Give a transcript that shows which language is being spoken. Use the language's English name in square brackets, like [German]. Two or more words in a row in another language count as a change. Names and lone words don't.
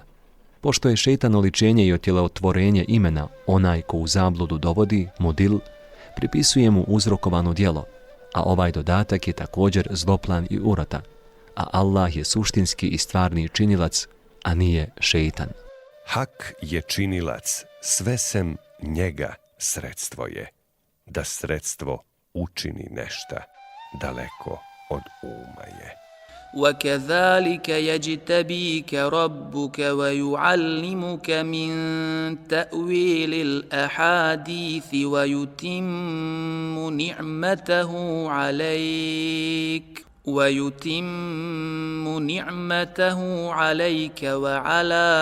[Bosnian] Pošto je šejtan oličenje i otjelotvorenje imena onaj ko u zabludu dovodi, mudil, pripisuje mu uzrokovano djelo, a ovaj dodatak je također zloplan i urota, a Allah je suštinski i stvarni činilac, a nije šeitan. Hak je činilac, sve sem njega sredstvo je, da sredstvo učini nešta, daleko od uma je. [Arabic] وكذلك يجتبيك ربك ويعلمك من تأويل الأحاديث ويتم نعمته عليك وعلى